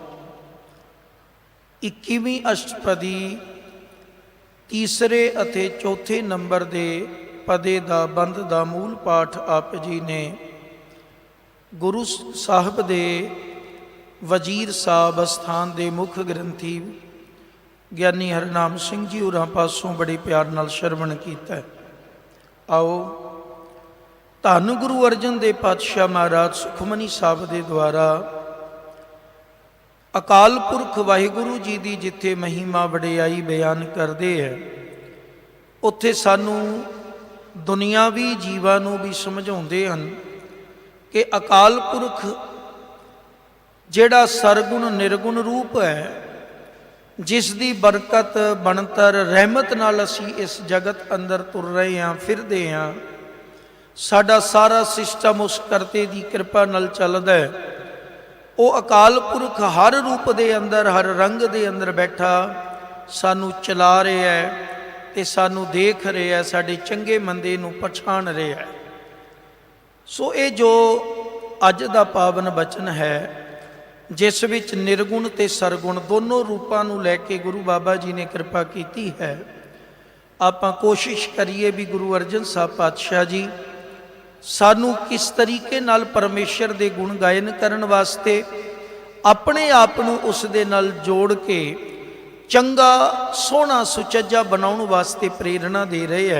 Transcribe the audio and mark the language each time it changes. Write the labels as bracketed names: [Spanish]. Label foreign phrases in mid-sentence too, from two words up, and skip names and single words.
[Punjabi] 21ਵੀਂ ਅਸ਼ਟਪਦੀ ਤੀਸਰੇ ਅਤੇ ਚੌਥੇ ਨੰਬਰ ਦੇ ਪਦੇ ਦਾ ਬੰਦ ਦਾ ਮੂਲ ਪਾਠ ਆਪ ਜੀ ਨੇ ਗੁਰੂ ਸਾਹਬ ਦੇ ਵਜ਼ੀਰ ਸਾਹਬ ਅਸਥਾਨ ਦੇ ਮੁੱਖ ਗ੍ਰੰਥੀ ਗਿਆਨੀ ਹਰਨਾਮ ਸਿੰਘ ਜੀ ਹੋਰਾਂ ਪਾਸੋਂ ਬੜੇ ਪਿਆਰ ਨਾਲ ਸ੍ਰਵਣ ਕੀਤਾ ਹੈ। ਆਓ ਧੰਨ ਗੁਰੂ ਅਰਜਨ ਦੇਵ ਪਾਤਸ਼ਾਹ ਮਹਾਰਾਜ ਸੁਖਮਨੀ ਸਾਹਬ [Hindi] के द्वारा [Punjabi] ਅਕਾਲ ਪੁਰਖ ਵਾਹਿਗੁਰੂ ਜੀ ਕੀ ਜਿੱਥੇ ਮਹਿਮਾ ਵਡਿਆਈ [Hindi] बयान करते हैं, [Punjabi] ਉੱਥੇ ਸਾਨੂੰ ਦੁਨਿਆਵੀ ਜੀਵਾਂ ਨੂੰ ਭੀ ਸਮਝਾਉਂਦੇ ਹਨ ਕਿ ਅਕਾਲ ਪੁਰਖ ਜਿਹੜਾ ਸਰਗੁਣ ਨਿਰਗੁਣ ਰੂਪ ਹੈ, ਜਿਸ ਦੀ ਬਰਕਤ ਬਣਤਰ ਰਹਿਮਤ ਨਾਲ ਅਸੀਂ ਇਸ ਜਗਤ ਅੰਦਰ ਤੁਰ ਰਹੇ ਹੈਂ ਫਿਰਦੇ ਹੈਂ, ਸਾਡਾ ਸਾਰਾ ਸਿਸਟਮ ਉਸ ਕਰਤੇ ਕੀ ਕਿਰਪਾ ਨਾਲ ਚਲਦਾ ਹੈ। ਵੋ ਅਕਾਲ ਪੁਰਖ ਹਰ ਰੂਪ ਦੇ ਅੰਦਰ ਹਰ ਰੰਗ ਦੇ ਅੰਦਰ ਬੈਠਾ ਸਾਨੂੰ ਚਲਾ ਰਿਹਾ ਹੈ ਤੇ ਸਾਨੂੰ ਦੇਖ ਰਿਹਾ ਹੈ, ਸਾਡੇ ਚੰਗੇ ਮੰਦੇ ਨੂੰ ਪਛਾਣ ਰਿਹਾ ਹੈ। ਸੋ ਯੇ ਜੋ ਅੱਜ ਦਾ ਪਾਵਨ ਬਚਨ ਹੈ ਜਿਸ ਵਿੱਚ ਨਿਰਗੁਣ ਤੇ ਸਰਗੁਣ ਦੋਨੋਂ ਰੂਪਾਂ ਨੂੰ ਲੈ ਕੇ ਗੁਰੂ ਬਾਬਾ ਜੀ ਨੇ ਕਿਰਪਾ ਕੀਤੀ ਹੈ। ਆਪਾਂ ਕੋਸ਼ਿਸ਼ ਕਰੀਏ ਵੀ ਗੁਰੂ ਅਰਜਨ ਸਾਹਿਬ ਪਾਤਸ਼ਾਹ ਜੀ ਸਾਨੂੰ ਕਿਸ ਤਰੀਕੇ ਨਾਲ ਪਰਮੇਸ਼ਰ ਦੇ ਗੁਣ ਗਾਇਨ ਕਰਨ ਵਾਸਤੇ ਆਪਣੇ ਆਪ ਨੂੰ ਉਸ ਦੇ ਨਾਲ ਜੋੜ ਕੇ ਚੰਗਾ ਸੋਹਣਾ ਸੁਚੱਜਾ ਬਣਾਉਣ ਵਾਸਤੇ ਪ੍ਰੇਰਣਾ ਦੇ ਰਹੇ ਹੈ।